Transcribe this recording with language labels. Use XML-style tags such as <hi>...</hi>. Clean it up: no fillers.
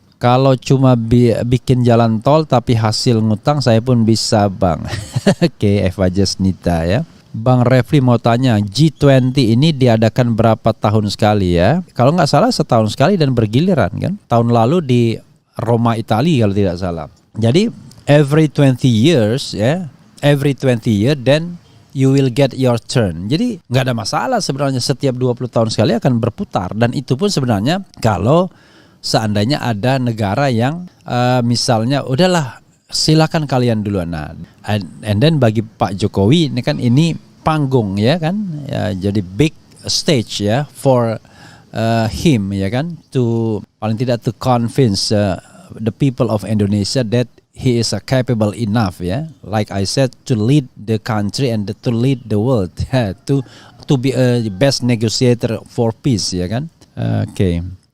<id>Kalau cuma bikin jalan tol tapi hasil ngutang saya pun bisa Bang. Oke, Eva Jesnita ya. Bang Refli mau tanya, G20 ini diadakan berapa tahun sekali ya? Kalau nggak salah setahun sekali dan bergiliran kan. Tahun lalu di Roma, Italia kalau tidak salah. Jadi</id> <en>every 20 years ya, every 20 year then you will get your turn.</en> <id>Jadi nggak ada masalah sebenarnya, setiap 20 tahun sekali akan berputar. Dan itu pun sebenarnya kalau seandainya ada negara yang misalnya udahlah silakan kalian duluan.</id> <en>Nah, and then</en> <id>bagi Pak Jokowi ini kan ini panggung ya kan,</id> <en>ya, jadi big stage ya for him ya kan, to</en> <id>paling tidak</id> <en>to convince the people of Indonesia that he is capable enough ya, like I said, to lead the country and to lead the world, to be a best negotiator for peace ya kan. Oke.</en>